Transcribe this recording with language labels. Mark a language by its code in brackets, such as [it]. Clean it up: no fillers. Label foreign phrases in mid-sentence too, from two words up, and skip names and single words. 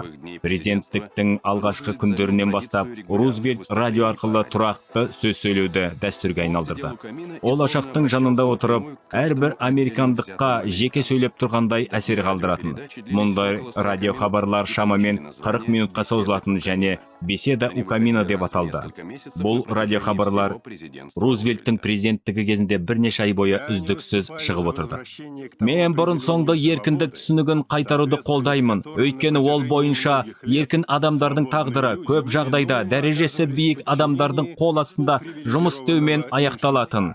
[kk] Президенттіктің алғашқы күндерінен бастап, Рузвельт радио арқылы тұрақты сөз сөйлеуді дәстүрге айналдырды. Ол ошақтың жанында отырып, әрбір американдыққа жеке сөйлеп тұрғандай әсер қалдыратын. Мұндай радио хабарлар шамамен 40 минутқа созылатын және [ru] беседа у камина [kk] деп аталды. Бұл радио хабарлар Рузвельттің президенттігі кезінде бірнеше ай бойы үздіксіз шығып отырды. Мен бұрын соңды еркіндік түсінігін қайтаруды қолдаймын. Өйткені ол бойынша еркін адамдардың тағдыры көп жағдайда дәрежесі биік адамдардың қол астында жұмыс істеумен аяқталатын.